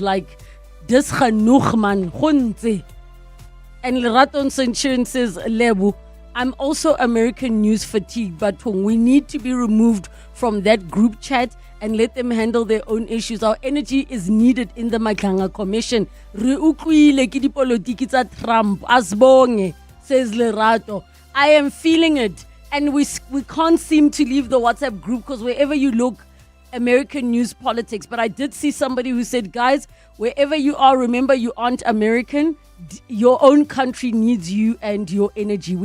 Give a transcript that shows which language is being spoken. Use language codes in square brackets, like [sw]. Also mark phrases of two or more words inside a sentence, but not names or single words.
[en] Like, [af] dis genoeg man, [en] gonze. And Leraton Centurion says, Lebu, I'm also American news fatigued, but we need to be removed from that group chat and let them handle their own issues. Our energy is needed in the Maglanga Commission. [st] Re utlwile ke dipolotiki tsa Trump, asbonge, [en] says Lerato. I am feeling it, and we can't seem to leave the WhatsApp group because wherever you look, American news politics. But I did see somebody who said, guys, wherever you are, remember you aren't American. Your own country needs you and your energy.